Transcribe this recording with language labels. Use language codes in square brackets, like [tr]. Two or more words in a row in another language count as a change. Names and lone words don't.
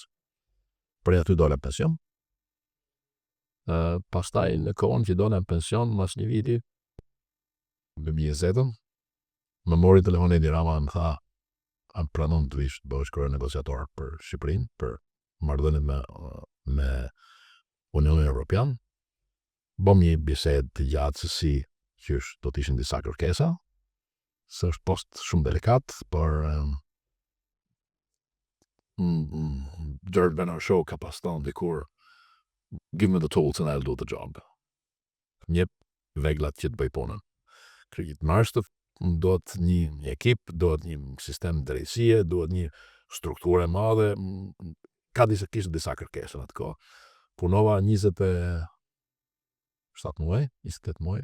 [sq] Prej aty dole në pension. Pastaj në kohën që dole në pension, mas një viti, 2020, më mori telefon Edi Rama më tha, am pranon të vish të bëhesh krye negociator për Shqipërinë, për marrëdhëniet me Unionin Evropian. Bëm një bisedë të gjatë se si qysh do të ishin disa kërkesa, se është post shumë delikat, por Jared Bernard-Shaw ka pas thënë dikur, [en] give me the tools and I'll do the job. [sq] Njep veglat që të bëj punën. Kryetmarrësit duhet një ekip, duhet një sistem drejtësie, duhet një strukturë e madhe. Kishte disa kërkesa në atë kohë. Punova 27 muaj, 28 muaj.